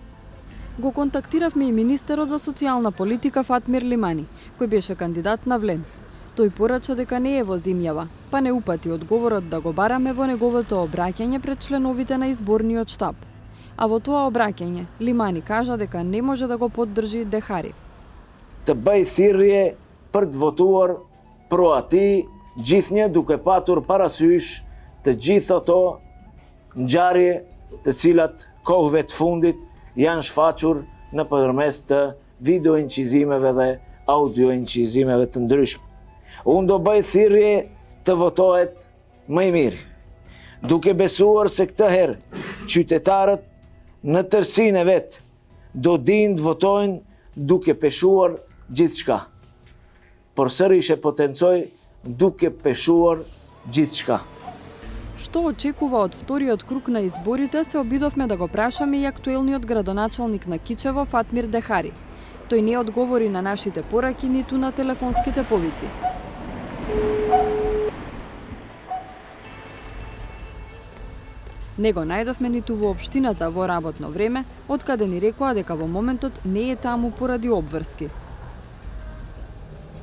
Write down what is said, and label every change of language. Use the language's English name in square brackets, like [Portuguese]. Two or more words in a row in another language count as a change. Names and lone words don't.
[Macedonian] Го контактиравме и министерот за социјална политика Фатмир Лимани, кој беше кандидат на Влен. Тој порача дека не е во земјава, па не упати одговорот да го бараме во неговото обраќање пред членовите на изборниот штаб. А во тоа обраќање, Лимани кажа дека не може да го поддржи Дехари. [Albanian] Të bëj thirrje për të votuar pro atij, gjithnjë duke patur parasysh të gjithë ato ngjarje të cilat kohëve të fundit janë shfaqur nëpërmes të video incizimeve dhe audio incizimeve të ndryshme. Unë do bëj thirrje të votohet më i miri, duke besuar se këtë herë qytetarët në tërsinë e vet do dinë të votojnë duke peshuar gjithçka. Por sërish e potencoj duke peshuar gjithçka. [Macedonian] Што очекува од вториот круг на изборите се обидовме да го прашаме и актуелниот градоначалник на Кичево Фатмир Дехари. Тој не одговори на нашите пораки ниту на телефонските повици. Не го најдовме ниту во општината во работно време, откаде ни рекоа дека во моментот не е таму поради обврски.